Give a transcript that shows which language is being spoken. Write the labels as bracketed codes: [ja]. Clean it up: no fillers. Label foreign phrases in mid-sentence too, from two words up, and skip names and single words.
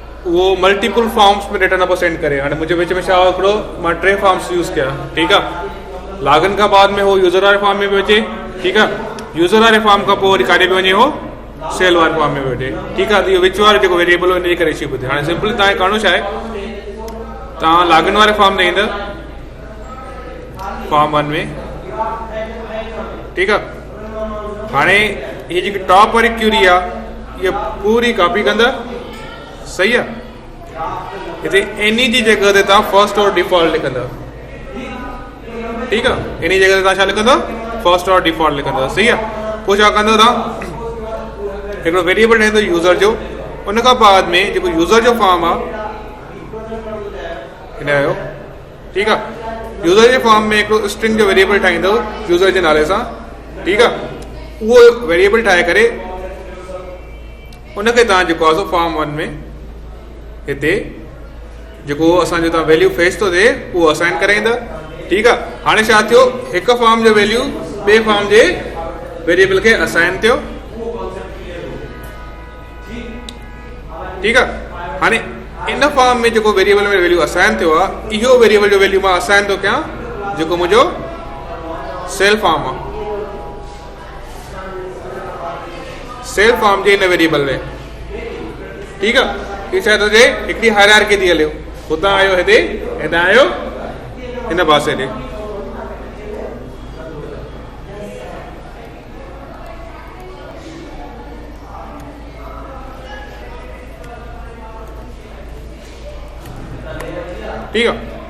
[sd] वो [en] multiple forms [sd] में डेटा न पियो सेंड करे। हाणे मुंहिंजे विच में छा हिकिड़ो मां 3 [en] forms use [sd] कया, ठीकु आहे। लॉगिन खां बाद में हो यूज़र वारे फॉर्म में पियो अचे, ठीकु आहे। यूज़र वारे फॉर्म खां पोइ वरी काॾे पियो वञे, हो सेल वारे फॉर्म में पियो अचे, ठीकु आहे। त इहो विच वारो जेको वेरिएबल इन जे करे इशू पियो थिए। हाणे सिंपल तव्हांखे करिणो छा आहे, तव्हां लॉगिन वारे फॉर्म में ईंदव, फॉर्म 1 में, ठीकु आहे। हाणे हीअ जेकी टॉप वारी क्यूरी आहे इहा पूरी कॉपी कंदा, सही आहे। हिते एनी जी जगह ते तव्हां [en] first or default [sd] लिखंदा, ठीकु आहे। इन जगह ते तव्हां छा लिखंदव, [en] first or default [sd] लिखंदव, सही आहे। पोइ छा कंदव, तव्हां हिकिड़ो वेरिएबल ठाहींदो यूज़र जो, उन खां बाद में जेको यूज़र जो फॉर्म आहे हिन जो, ठीकु आहे। यूज़र जे फॉर्म में हिकिड़ो स्ट्रिंग जो वेरिएबल ठाहींदो यूज़र जे नाले सां, ठीकु आहे। उहो वेरिएबल ठाहे करे उनखे तव्हां जेको आहे सो फॉर्म 1 में हिते जेको असांजो तव्हां [en] value fetch [sd] थो थिए उहो असाइन कराईंदा, ठीकु आहे। हाणे छा थियो, हिकु फॉर्म जो वैल्यू ॿिए फॉर्म जे वेरिएबल खे असाइन थियो, ठीकु आहे। हाणे इन फॉर्म में जेको वेरिएबल में वैल्यू असाइन थियो आहे, इहो वेरिएबल जो वैल्यू मां असाइन थो कयां जेको मुंहिंजो [en] sale form [sd] आहे, [en] sale form [sd] जे इन वेरिएबल में, ठीकु आहे। इहो छा थो थिए, हिकिड़ी हायरार्की थी हलियो, हुतां आयो हिते, हितां आयो हिन पासे ॾे, ठीकु आहे।